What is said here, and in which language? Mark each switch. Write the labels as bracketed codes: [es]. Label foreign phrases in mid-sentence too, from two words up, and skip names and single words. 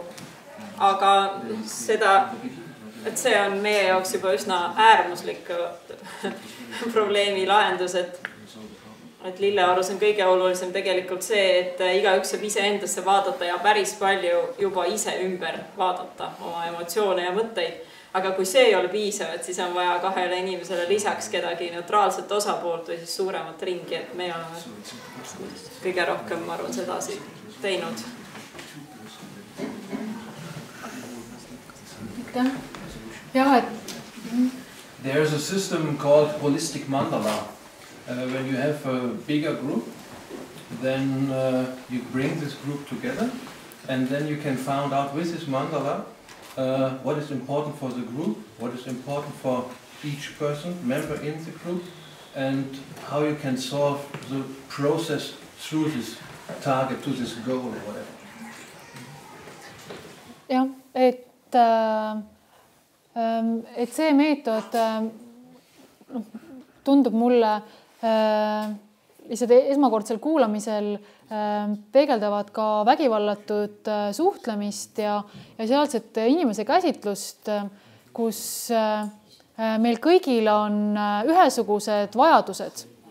[et] Aga et see on meie jaoks juba üsna äärmuslik probleemi lahendus, et Lilleorus on kõige olulisem tegelikult see, et igaüks saab ise endasse vaadata ja päris palju juba ise ümber vaadata oma emotsioone ja mõtteid. Aga kui see ei ole piisav, et siis on vaja 2 inimesele lisaks kedagi neutraalset osapoolt või siis suuremat ringi, et me oleme kõige rohkem, ma arvan, sedasi teinud. [en] There's a system called holistic mandala. When you have a bigger group, then you bring this group together, and then you can find out with this mandala what is important for the group, what is important for each person, member in the group, and how you can solve the process through this target, to this goal or whatever. [et] jah, et see meetod tundub mulle lihtsalt esmakordsel kuulamisel peegeldavad ka vägivallatud suhtlemist ja sealset inimese käsitlust, kus meil kõigil on ühesugused vajadused.